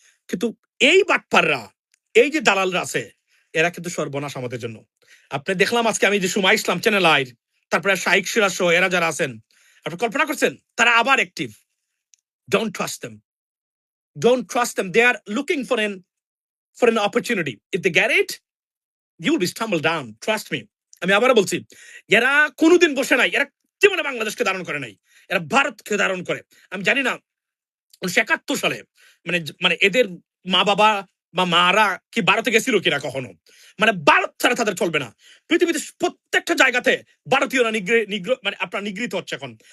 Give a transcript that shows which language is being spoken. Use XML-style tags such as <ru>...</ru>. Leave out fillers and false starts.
<bn>কিন্তু এই বাটপাররা, এই যে দালালরা আছে, এরা কিন্তু সর্বনাশ আমাদের জন্য। আপনি দেখলাম আজকে আমি যে সুমাই ইসলাম চ্যানেল আইর, তারপরে শাইক সিরাজ সহ এরা যারা আছেন, আপনি কল্পনা করছেন তারা আবার active.</bn> <en>Don't trust them, don't trust them, they are looking for an opportunity. If they get it, you will be stumbled down, trust me.</en> <bn>আমি আবারও বলছি, এরা কোনোদিন বসে নাই, এরা জীবনে বাংলাদেশকে ধারণ করে নাই, এরা ভারতকে ধারণ করে। আমি জানি না 1971 সালে মানে মানে এদের মা বাবা বা মারা কি ভারতে গেছিল কিনা কখনো, মানে ভারত ছাড়া তাদের চলবে না। পৃথিবীতে প্রত্যেকটা জায়গাতে ভারতীয়রা মানে আপনার নিগৃহীত হচ্ছে এখন।</bn>